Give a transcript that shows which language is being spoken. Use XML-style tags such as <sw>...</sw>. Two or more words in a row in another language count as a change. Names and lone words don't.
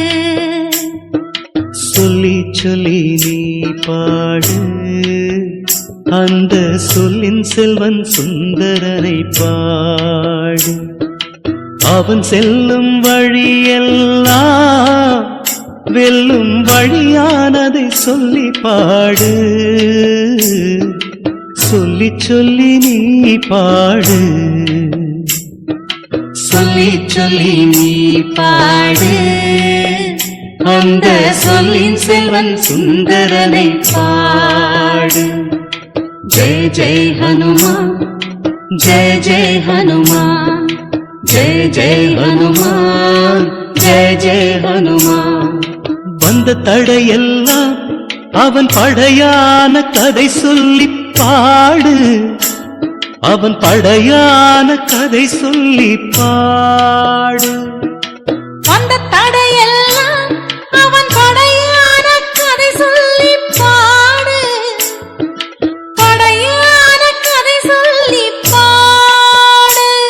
<ta>சொல்லி சொல்லி நீ பாடு அந்த சொல்லின் செல்வன் சுந்தரனை பாடு அவன் செல்லும் வழியெல்லாம் வெல்லும் வழியானதை சொல்லி பாடு சொல்லி சொல்லி நீ பாடு சொல்லி சொல்லி நீ பாடு அந்த சொல்லின் செல்வன் சுந்தரனை பாடு</ta> <hi>जय जय हनुमान जय जय हनुमान जय जय हनुमान जय जय हनुमान</hi> <ta>வந்த தடையெல்லாம் அவன் படையான கதை சொல்லி பாடு அவன் படையான கதை சொல்லி பாடு வந்த தடையெல்லாம் அவன் படையான கதை சொல்லி பாடு படையான கதை சொல்லி பாடு</ta>